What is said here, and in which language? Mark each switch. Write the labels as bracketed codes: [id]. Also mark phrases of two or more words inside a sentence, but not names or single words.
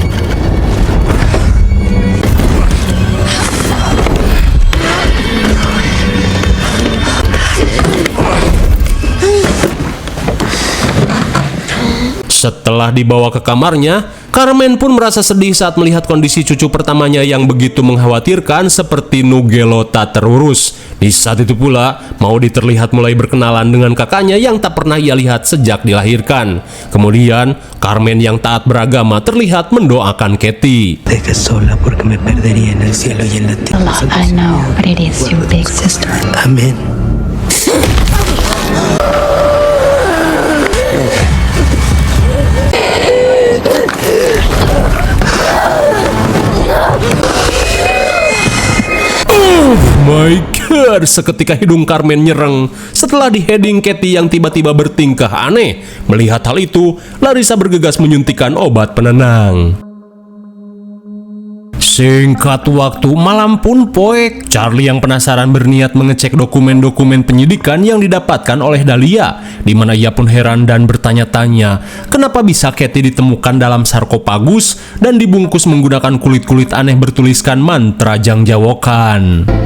[id] Setelah dibawa ke kamarnya, Carmen pun merasa sedih saat melihat kondisi cucu pertamanya yang begitu mengkhawatirkan seperti Nugelo tak terurus. Di saat itu pula, Maudie terlihat mulai berkenalan dengan kakaknya yang tak pernah ia lihat sejak dilahirkan. Kemudian, Carmen yang taat beragama terlihat mendoakan Katie. [es] Deja sola porque me perdería en el cielo y en la tierra. [en] I know, but it is your big sister. [es] Amén. [en] My God, [id] seketika hidung Carmen nyereng setelah di-heading Katie yang tiba-tiba bertingkah aneh. Melihat hal itu, Larissa bergegas menyuntikkan obat penenang. Singkat waktu, malam pun poek. Charlie yang penasaran berniat mengecek dokumen-dokumen penyidikan yang didapatkan oleh Dahlia, di mana ia pun heran dan bertanya-tanya kenapa bisa Katie ditemukan dalam sarkofagus dan dibungkus menggunakan kulit-kulit aneh bertuliskan mantra jangjawokan.